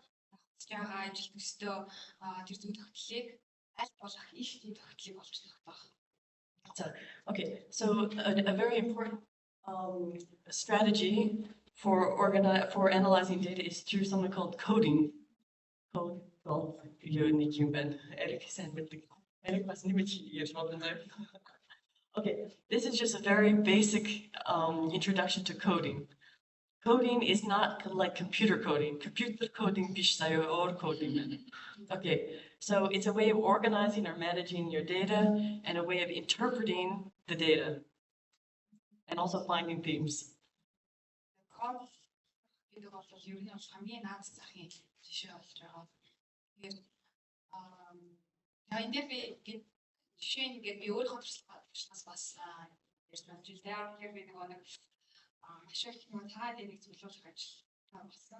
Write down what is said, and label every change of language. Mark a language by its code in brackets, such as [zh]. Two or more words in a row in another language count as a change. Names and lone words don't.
[mn] байгаа ажил төстөө тэр зүй тогтлыг аль болох их тийм тогтлыг олж тогтоох. [en] So a very important strategy for analyzing data is through something called coding. Okay, this is just a very basic introduction to coding. Coding is not like computer coding. Computer coding or coding. Okay, so it's a way of organizing or managing your data and a way of interpreting the data and also finding themes. [mn] гэдэг бол ер нь бол хамгийн наад захын жишээ болж байгаа. Тэгэхээр энэ дээр би жишээ ингээд би өөрөө тодорхойлснаас бас ярьж байна. Тэгэхээр би нэг маш их юм таад нэг зөвлөх ажил болсон.